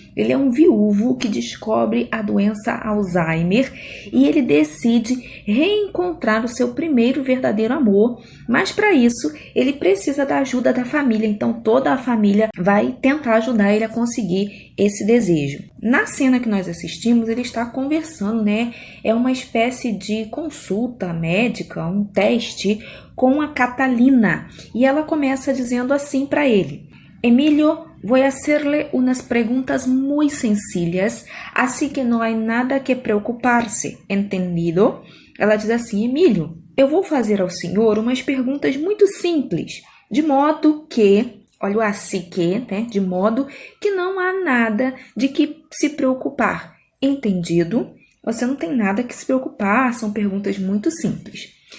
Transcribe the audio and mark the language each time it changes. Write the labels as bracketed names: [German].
[Portuguese] Ele é um viúvo que descobre a doença Alzheimer e ele decide reencontrar o seu primeiro verdadeiro amor, mas para isso ele precisa da ajuda da família, então toda a família vai tentar ajudar ele a conseguir esse desejo. Na cena que nós assistimos, ele está conversando, né? É uma espécie de consulta médica, um teste com a Catalina. E ela começa dizendo assim para ele: [Spanish] Emilio, voy a hacerle unas preguntas muy sencillas, así que no hay nada que preocuparse, entendido? [Portuguese] Ela diz assim: Emílio, eu vou fazer ao senhor umas perguntas muito simples, de modo que... Olha o assim que, né? De modo que não há nada de que se preocupar. Entendido? Você não tem nada que se preocupar, são perguntas muito simples.